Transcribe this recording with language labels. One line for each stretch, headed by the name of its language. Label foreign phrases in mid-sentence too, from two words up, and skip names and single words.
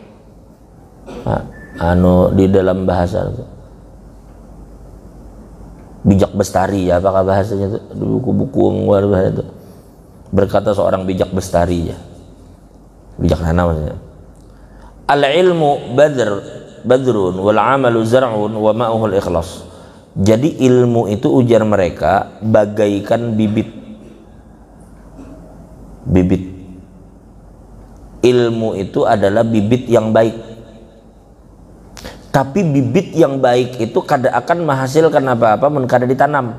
Indonesian: Di dalam bahasa itu. Bijak bestari ya, apakah bahasanya itu? Di buku-buku luar bahasa itu. Berkata seorang bijak bestari ya. Bijaksana maksudnya.
Arabic: العلم بذر والعمل زرع وماؤه الإخلاص.
Indonesian: Jadi ilmu itu ujar mereka bagaikan bibit. Ilmu itu adalah bibit yang baik. Tapi bibit yang baik itu kada akan menghasilkan apa-apa mun kada ditanam.